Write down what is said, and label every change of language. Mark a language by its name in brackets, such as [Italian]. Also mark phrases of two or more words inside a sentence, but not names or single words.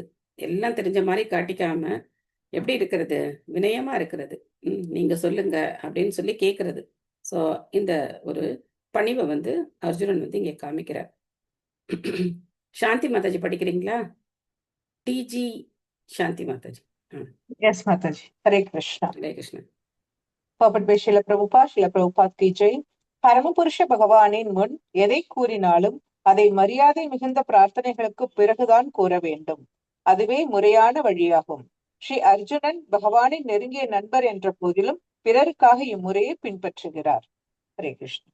[Tamil] எல்லாம் தெரிஞ்ச மாதிரி காட்டிக்காம எப்படி இருக்கிறது, வினயமா இருக்கிறது. நீங்க சொல்லுங்க அப்படின்னு சொல்லி கேட்கறது. ஸோ இந்த ஒரு பணிவை அர்ஜுனன் இங்க காமிக்கிறார். சாந்தி மாதாஜி படிக்கிறீங்களா? டிஜி சாந்தி மாதாஜி. [English] Yes, Mataji. Hare Krishna. [Tamil] ஹரே கிருஷ்ணா. [English] Purport by Srila Prabhupada [Hindi] की जय. [Tamil] பரமபுருஷ பகவானின் முன் எதை கூறினாலும் அதை மரியாதை மிகுந்த பிரார்த்தனைகளுக்கு பிறகுதான் கூற வேண்டும். அதுவே முறையான வழியாகும். ஸ்ரீ அர்ஜுனன் பகவானின் நெருங்கிய நண்பர் என்ற போதிலும் பிறருக்காக இம்முறையை பின்பற்றுகிறார். ஹரே கிருஷ்ணா.